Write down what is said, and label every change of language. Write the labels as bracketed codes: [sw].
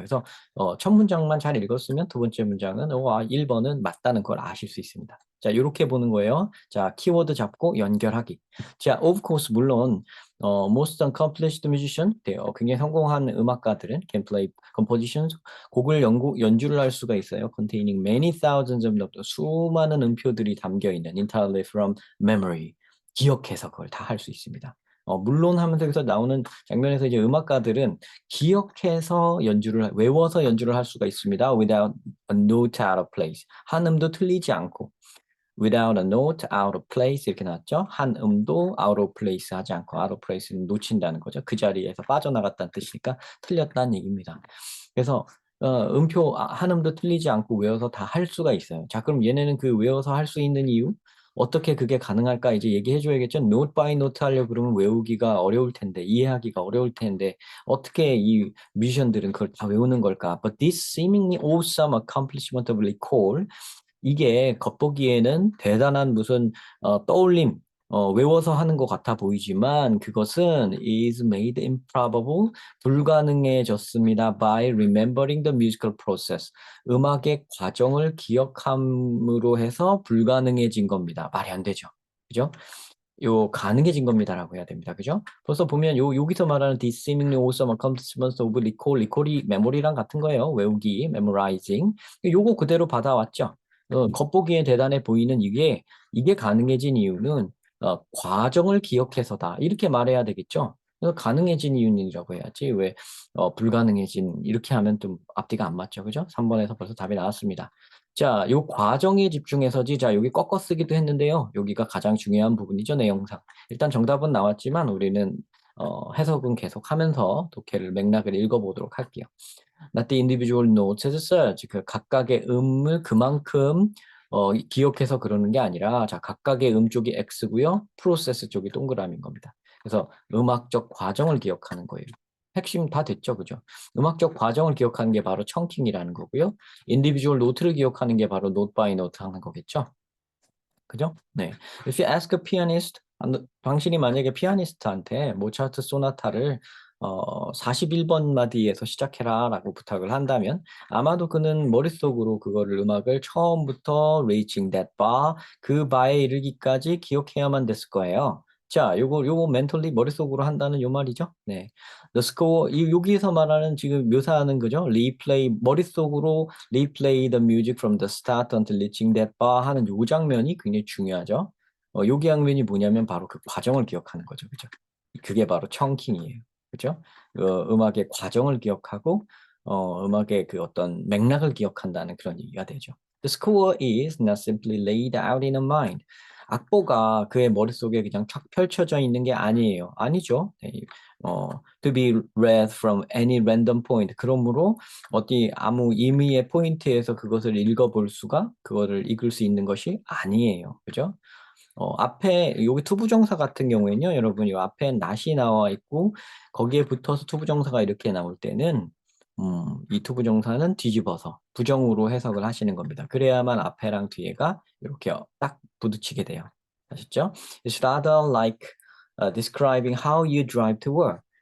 [ko] 그래서 첫 문장만 잘 읽었으면 두 번째 문장은 1번은 맞다는 걸 아실 수 있습니다. 자, 이렇게 보는 거예요. 자, 키워드 잡고 연결하기. 자, [en] of course [ko] 물론 [en] most accomplished musician, [ko] 굉장히 성공한 음악가들은 [en] can play compositions, [ko] 곡을 연주를 할 수가 있어요. [en] containing many thousands of notes, [ko] 수많은 음표들이 담겨 있는 [en] entirely from memory. [ko] 기억해서 그걸 다 할 수 있습니다. 물론 하면서 여기서 나오는 장면에서 이제 음악가들은 기억해서 외워서 연주를 할 수가 있습니다. [en] without a note out of place. [ko] 한 음도 틀리지 않고. [en] without a note out of place [ko] 이렇게 나왔죠. 한 음도 out of place 하지 않고, out of place는 놓친다는 거죠. 그 자리에서 빠져나갔다는 뜻이니까 틀렸다는 얘기입니다. 그래서 음표 한 음도 틀리지 않고 외워서 다 할 수가 있어요. 자, 그럼 얘네는 그 외워서 할 수 있는 이유? 어떻게 그게 가능할까 이제 얘기해 줘야겠죠. 노트 바이 노트 하려고 그러면 외우기가 어려울 텐데, 이해하기가 어려울 텐데 어떻게 이 뮤지션들은 그걸 다 외우는 걸까? [en] But this seemingly awesome accomplishment of recall, [ko] 이게 겉보기에는 대단한 무슨 떠올림, 외워서 하는 것 같아 보이지만 그것은 [en] is made improbable, [ko] 불가능해졌습니다. [en] by remembering the musical process. [ko] 음악의 과정을 기억함으로 해서 불가능해진 겁니다. 말이 안 되죠. 그죠? 가능해진 겁니다라고 해야 됩니다. 그죠? 벌써 보면 여기서 말하는 [en] this seemingly awesome accomplishments of recall [ko] 이 메모리랑 같은 거예요. 외우기, memorizing. 요거 그대로 받아왔죠. 겉보기에 대단해 보이는 이게 가능해진 이유는 과정을 기억해서다. 이렇게 말해야 되겠죠. 그래서 가능해진 이유라고 해야지. 왜 불가능해진 이렇게 하면 좀 앞뒤가 안 맞죠. 그죠? 3번에서 벌써 답이 나왔습니다. 자, 요 과정에 집중해서지. 자, 여기 꺾어 쓰기도 했는데요. 여기가 가장 중요한 부분이죠, 내용상. 일단 정답은 나왔지만 우리는 해석은 계속 하면서 독해를 맥락을 읽어보도록 할게요. [en] Not the individual notes as such. [ko] 그 각각의 음을 그만큼 기억해서 그러는 게 아니라, 자, 각각의 음 쪽이 X고요. 프로세스 쪽이 동그라미인 겁니다. 그래서 음악적 과정을 기억하는 거예요. 핵심 다 됐죠, 그죠? 음악적 과정을 기억하는 게 바로 청킹이라는 거고요. 인디비주얼 노트를 기억하는 게 바로 노트 바이 노트 하는 거겠죠? 그죠? 네. [en] If you ask a pianist, [ko] 당신이 만약에 피아니스트한테 모차르트 소나타를 41번 마디에서 시작해라 라고 부탁을 한다면 아마도 그는 머릿속으로 그거를 음악을 처음부터 [en] reaching that bar, [ko] 그 바에 이르기까지 기억해야만 됐을 거예요. 자, 요거 멘털리 머릿속으로 한다는 요 말이죠. 네. [en] The score, [ko] 여기서 말하는 지금 묘사하는 거죠. [en] replay, [ko] 머릿속으로 [en] replay the music from the start until reaching that bar [ko] 하는 요 장면이 굉장히 중요하죠. 요 장면이 뭐냐면 바로 그 과정을 기억하는 거죠. 그죠? 그게 바로 청킹이에요. 그죠? 음악의 과정을 기억하고, 음악의 그 어떤 맥락을 기억한다는 그런 얘기가 되죠. [en] The score is not simply laid out in a mind. [ko] 악보가 그의 머릿속에 그냥 쫙 펼쳐져 있는 게 아니에요. 아니죠. 네. [en] To be read from any random point. [ko] 그러므로 어디 아무 임의의 포인트에서 그것을 읽어볼 수가, 그거를 읽을 수 있는 것이 아니에요. 그죠? 앞에 여기 투부정사 같은 경우에는요, 여러분 이 앞에 not이 나와 있고 거기에 붙어서 투부정사가 이렇게 나올 때는 이 투부정사는 뒤집어서 부정으로 해석을 하시는 겁니다. 그래야만 앞에랑 뒤에가 이렇게 딱 부딪히게 돼요. 아셨죠? [en] It's rather like describing how you drive to work.